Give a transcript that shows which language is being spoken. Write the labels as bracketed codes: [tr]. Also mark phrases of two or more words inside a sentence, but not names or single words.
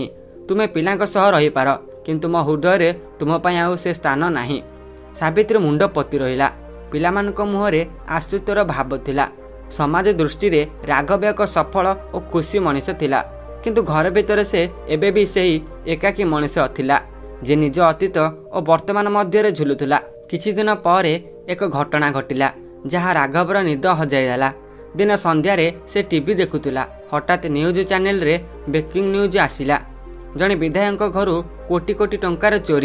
[or] ତୁମେ ପିଲାଙ୍କ ସହ ରହି ପାର, କିନ୍ତୁ ମୋ ହୃଦୟ ରେ ତୁମ ପାଇଁ ଆଉ ସେ ସ୍ଥାନ ନାହିଁ। ସାବିତ୍ରୀ ମୁଣ୍ଡ ପାତି ରହିଲା। ପିଲାମାନଙ୍କ ମୁହଁରେ ଆଶ୍ଚର୍ଯ୍ୟର ଭାବ ଥିଲା। ସମାଜ ଦୃଷ୍ଟି ରେ ରାଘବ ଏକ ସଫଳ ଔର ଖୁସି ମଣିଷ ଥିଲା। କିନ୍ତୁ ଘର ଭିତରେ ସେ ଏବେ ବି ସେହି ଏକାକୀ ମଣିଷ ଥିଲା। ଯେ ନିଜ ଅତୀତ ଓ ବର୍ତ୍ତମାନ ମଧ୍ୟରେ ଝୁଲୁଥିଲା। କିଛି ଦିନ ପରେ ଏକ ଘଟଣା ଘଟିଲା ଯାହା ରାଘବର ନିଦ ହଜାଇଦେଲା। ଦିନ ସନ୍ଧ୍ୟାରେ ସେ ଟିଭି ଦେଖୁଥିଲା। ହଠାତ୍ ନ୍ୟୁଜ୍ ଚ୍ୟାନେଲରେ ବ୍ରେକିଂ ନ୍ୟୁଜ୍ ଆସିଲା। ଜଣେ ବିଧାୟକଙ୍କ ଘରୁ କୋଟି କୋଟି ଟଙ୍କାର ଚୋରି।